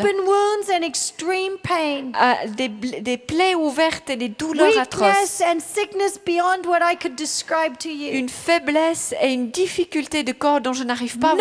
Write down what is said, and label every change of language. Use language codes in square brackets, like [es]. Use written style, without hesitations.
[en] Open wounds and extreme pain. [fr] Des plaies ouvertes et des douleurs atroces. [en] Weakness and sickness beyond what I could describe to you. [fr] Une faiblesse et une difficulté de corps dont je n'arrive pas à vous